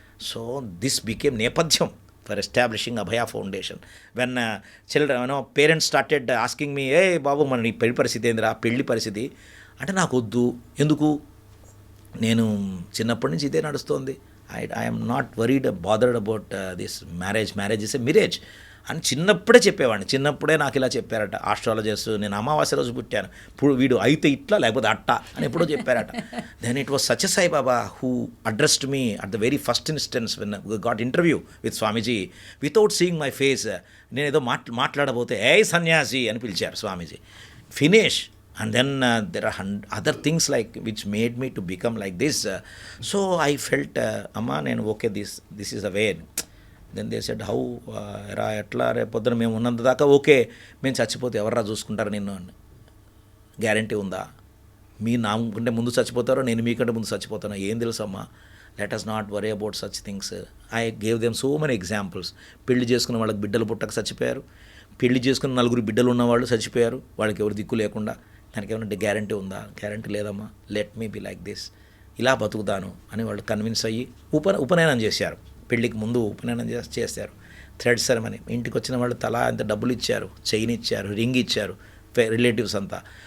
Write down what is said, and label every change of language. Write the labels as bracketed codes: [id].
[en] So this became నేపథ్యం for establishing Abhaya Foundation. When children, parents started asking me, [te] బాబు మన నీ పెళ్లి పరిస్థితి ఏందిరా, పెళ్లి పరిస్థితి అంటే, నాకు వద్దు. ఎందుకు? నేను చిన్నప్పటి నుంచి ఇదే నడుస్తోంది. [en] I am not bothered about this marriage. Marriage is a mirage [te] అని చిన్నప్పుడే చెప్పేవాడిని. చిన్నప్పుడే నాకు ఇలా చెప్పారట ఆస్ట్రాలజర్స్. నేను అమావాస్య రోజు పుట్టాను, ఇప్పుడు వీడు అయితే ఇట్లా లేకపోతే అట్ట అని ఎప్పుడో చెప్పారట. [en] Then it was Sathya Sai Baba who addressed me at the very first instance when got interview with Swamiji without seeing my face. [te] నేను ఏదో మాట్లాడబోతే సన్యాసి అని పిలిచారు స్వామీజీ. [en] Finish. And then there are other things like which made me to become like this. So I felt, Amma, నేను okay, this is a way. Then they said, how [te] రా ఎట్లా రేపొద్దున మేము ఉన్నంత దాకా ఓకే, మేము చచ్చిపోతే ఎవర్రా చూసుకుంటారు నిన్ను అని గ్యారంటీ ఉందా? మీ నాకంటే ముందు చచ్చిపోతారో నేను మీకంటే ముందు చచ్చిపోతానో ఏం తెలుసమ్మా. [en] Let us not worry about such things. I gave them so many examples. [te] పెళ్లి చేసుకున్న వాళ్ళకి బిడ్డలు పుట్టక చచ్చిపోయారు, పెళ్లి చేసుకున్న 4 బిడ్డలు ఉన్నవాళ్ళు చచ్చిపోయారు, వాళ్ళకి ఎవరు దిక్కు లేకుండా. దానికి ఏమంటే గ్యారంటీ ఉందా? గ్యారంటీ లేదమ్మా. [en] let me be like this, [te] ఇలా బతుకుతాను అని వాళ్ళు కన్విన్స్ అయ్యి ఉపనయనం చేశారు. పెళ్ళికి ముందు ఉపనయనం చేశారు. Thread ceremony. ఇంటికి వచ్చిన వాళ్ళు తలా అంత డబ్బులు ఇచ్చారు, చైన్ ఇచ్చారు, రింగ్ ఇచ్చారు, రిలేటివ్స్ అంతా.